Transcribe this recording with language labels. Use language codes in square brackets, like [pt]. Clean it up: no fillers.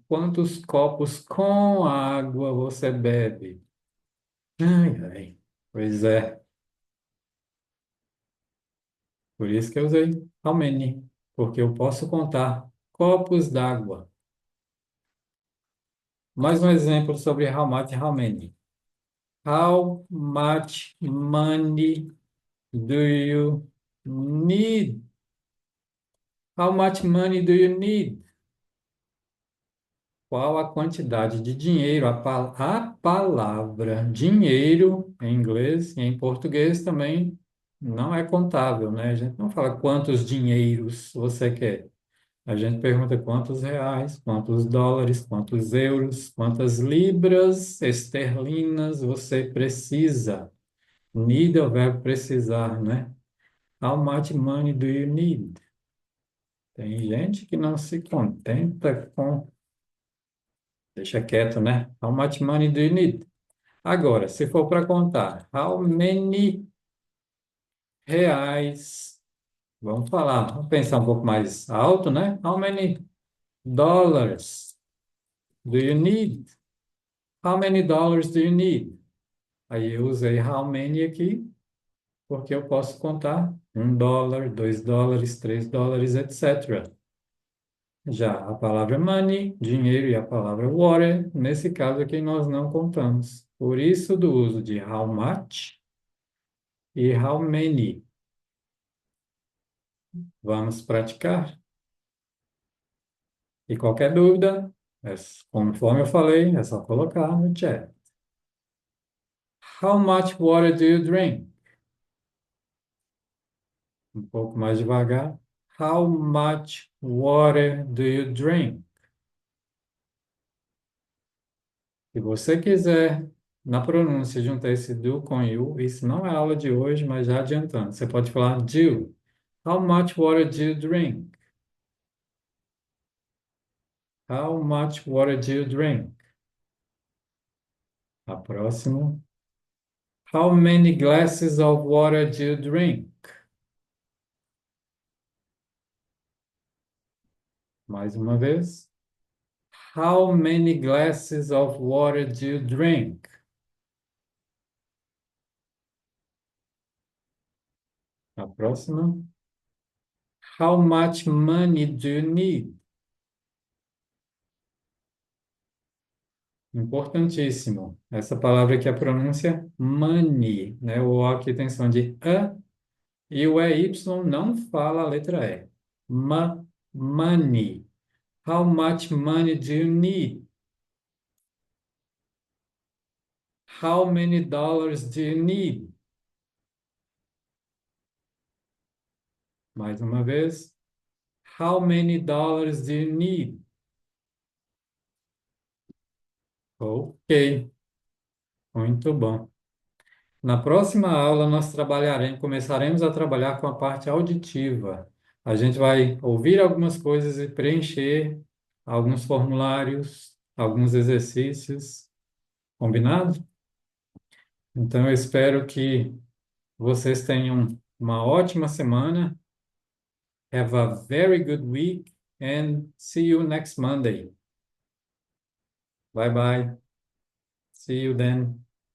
[pt] Quantos copos com água você bebe? Ai, ai. Pois é, por isso que eu usei how many, porque eu posso contar copos d'água. Mais um exemplo sobre how much e how many. [en] How much money do you need? How much money do you need? [pt] Qual a quantidade de dinheiro? A palavra dinheiro em inglês e em português também não é contável, né? A gente não fala quantos dinheiros você quer. A gente pergunta quantos reais, quantos dólares, quantos euros, quantas libras esterlinas você precisa. Need é o verbo precisar, né? [en] How much money do you need? [pt] Tem gente que não se contenta com. Deixa quieto, né? [en] How much money do you need? [pt] Agora, se for para contar, how many reais? Vamos pensar um pouco mais alto, né? [en] How many dollars do you need? How many dollars do you need? [pt] Aí eu usei how many aqui, porque eu posso contar $1, $2, $3, etc. Já a palavra money, dinheiro, e a palavra water, nesse caso aqui nós não contamos. Por isso do uso de how much e how many. Vamos praticar? E qualquer dúvida, É, conforme eu falei, é só colocar no chat. [en] How much water do you drink? [pt] Um pouco mais devagar. [en] How much water do you drink? [pt] Se você quiser, na pronúncia, juntar esse do com you, isso não é aula de hoje, mas já adiantando. Você pode falar do. [en] How much water do you drink? How much water do you drink? [pt] A próxima. [en] How many glasses of water do you drink? [pt] Mais uma vez. [en] How many glasses of water do you drink? [pt] A próxima. [en] How much money do you need? [pt] Importantíssimo. Essa palavra aqui, a pronúncia money, né? O O aqui tem som de A e o EY não fala a letra E. [en] Money. How much money do you need? How many dollars do you need? [pt] Mais uma vez. [en] How many dollars do you need? [pt] Ok, muito bom. Na próxima aula, nós começaremos a trabalhar com a parte auditiva. A gente vai ouvir algumas coisas e preencher alguns formulários, alguns exercícios. Combinado? Então, eu espero que vocês tenham uma ótima semana. [en] Have a very good week and see you next Monday. Bye bye. See you then.